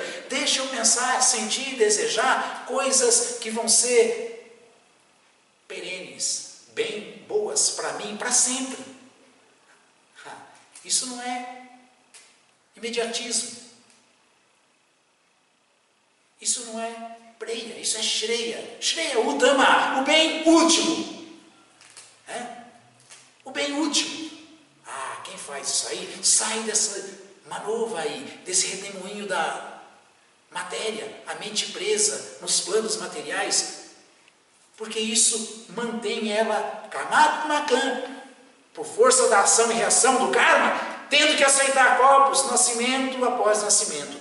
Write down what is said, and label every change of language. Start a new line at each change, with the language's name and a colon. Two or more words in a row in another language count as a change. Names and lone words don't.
Portuguese: Deixa eu pensar, sentir e desejar coisas que vão ser perenes, bem boas para mim, para sempre. Isso não é imediatismo. Isso não é preia, isso é shreya.
Sanskrit: Shreya, Uttama,
Portuguese: o bem último. O bem último. Quem faz isso aí, sai dessa manova aí, desse redemoinho da matéria, a mente presa nos planos materiais, porque isso mantém ela, Karmatmakam, por força da ação e reação do karma, tendo que aceitar corpos, nascimento após nascimento.